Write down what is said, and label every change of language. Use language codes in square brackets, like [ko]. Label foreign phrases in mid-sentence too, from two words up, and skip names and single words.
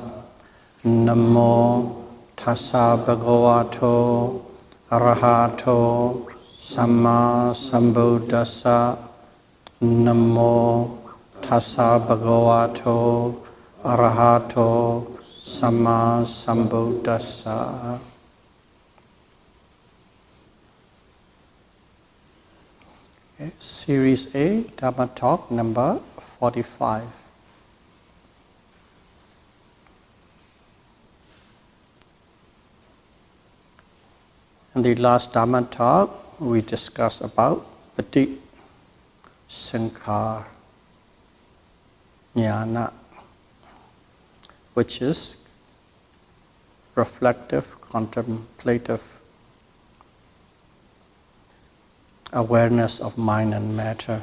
[pi] Namo tassa bhagavato arahato samma sambuddhassa. Namo tassa bhagavato arahato samma sambuddhassa. [en] Okay. Series A, Dhamma Talk number 45. In the last Dhamma Talk, we discussed about [pi] Pati Sankhar Jnana, [en] which is reflective, contemplative awareness of mind and matter.